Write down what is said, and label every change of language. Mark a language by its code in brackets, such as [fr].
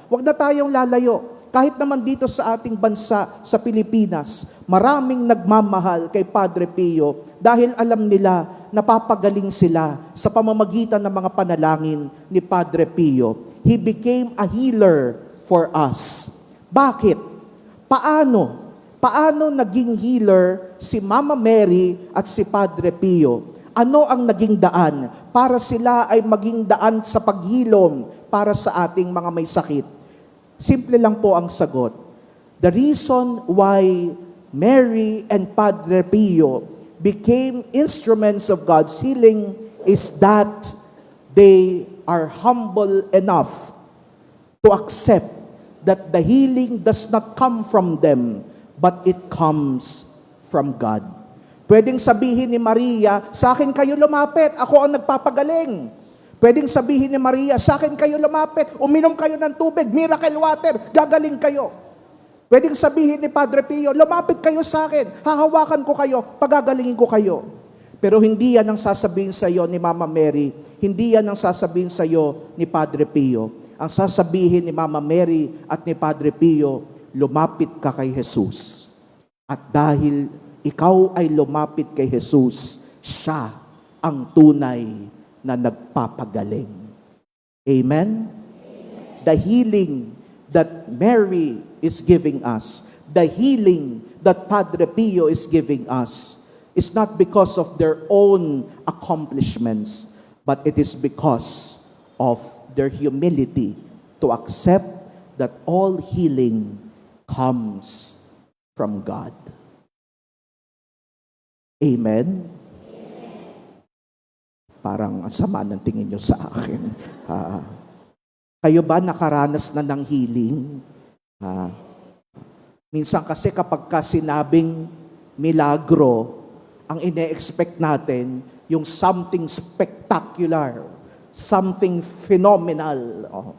[tl] Huwag na tayong lalayo. Kahit naman dito sa ating bansa, sa Pilipinas, maraming nagmamahal kay Padre Pio dahil alam nila napapagaling sila sa pamamagitan ng mga panalangin ni Padre Pio. He became a healer for us. Bakit? Paano? Paano naging healer si Mama Mary at si Padre Pio? Ano ang naging daan para sila ay maging daan sa paghilom para sa ating mga may sakit? Simple lang po ang sagot. [en] The reason why Mary and Padre Pio became instruments of God's healing is that they are humble enough to accept that the healing does not come from them, but it comes from God. [tl] Pwedeng sabihin ni Maria, sa akin kayo lumapit, ako ang nagpapagaling. Pwedeng sabihin ni Maria, sa akin kayo lumapit, uminom kayo ng tubig, miracle water, gagaling kayo. Pwedeng sabihin ni Padre Pio, lumapit kayo sa akin, hahawakan ko kayo, pagagalingin ko kayo. Pero hindi yan ang sasabihin sa iyo ni Mama Mary, hindi yan ang sasabihin sa iyo ni Padre Pio. Ang sasabihin ni Mama Mary at ni Padre Pio, lumapit ka kay Jesus. At dahil ikaw ay lumapit kay Jesus, siya ang tunay na nagpapagaling. Amen? [en] The healing that Mary is giving us, the healing that Padre Pio is giving us, is not because of their own accomplishments, but it is because of their humility to accept that all healing comes from God. Amen? [tl] Parang ang sama ng tingin nyo sa akin. Kayo ba nakaranas na ng healing? Minsan kasi kapag sinabing milagro, ang ine-expect natin yung [en] something spectacular, something phenomenal.